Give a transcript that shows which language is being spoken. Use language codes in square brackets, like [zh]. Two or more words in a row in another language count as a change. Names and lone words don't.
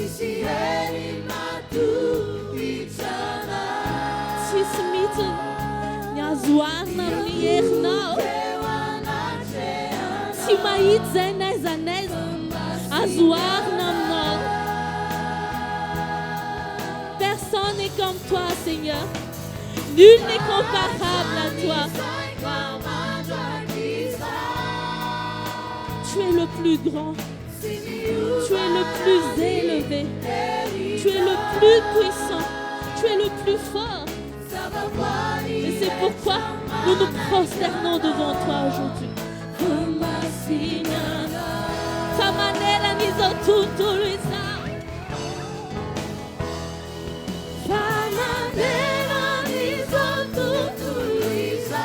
[mg] Tsisy mihitsy ny azo arina amin'ny herinao. Tsy mahita zay n'aiza n'aiza azo arina aminao. [fr] Personne n'est comme toi, Seigneur. Nul n'est comparable à toi. Tu es le plus grand. Tu es le plus élevé. Tu es le plus puissant. Tu es le plus fort. Et c'est pourquoi nous nous prosternons devant toi aujourd'hui. Famanela nizo tutuluisa. Famanela nizo tutuluisa.